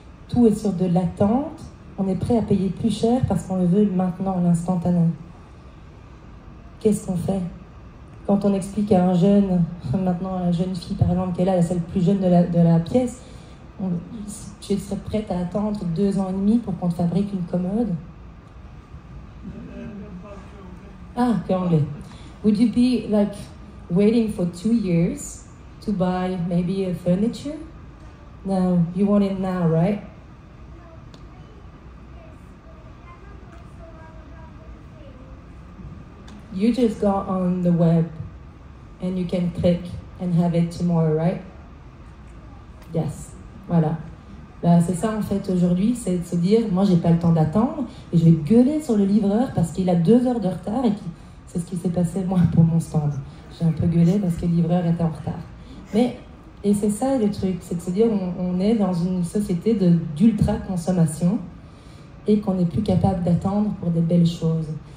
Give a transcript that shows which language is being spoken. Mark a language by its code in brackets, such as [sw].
[fr] Tout est sur de l'attente. On est prêt à payer plus cher parce qu'on le veut maintenant, l'instantané. Qu'est-ce qu'on fait? Quand on explique à un jeune, maintenant à la jeune fille par exemple, qui est là, la celle plus jeune de la pièce, tu serais prête à attendre 2 ans et demi pour qu'on te fabrique une commode? Ah, que anglais. [en] Would you be like waiting for 2 years to buy maybe a furniture? No, you want it now, right? You just go on the web and you can click and have it tomorrow, right? Yes. [fr] Voilà. Ben, c'est ça en fait aujourd'hui, c'est de se dire, moi j'ai pas le temps d'attendre et je vais gueuler sur le livreur parce qu'il a 2 heures de retard et c'est ce qui s'est passé moi pour mon stand. J'ai un peu gueulé parce que le livreur était en retard. Mais, et c'est ça le truc, c'est de se dire on est dans une société d'ultra-consommation et qu'on n'est plus capable d'attendre pour des belles choses.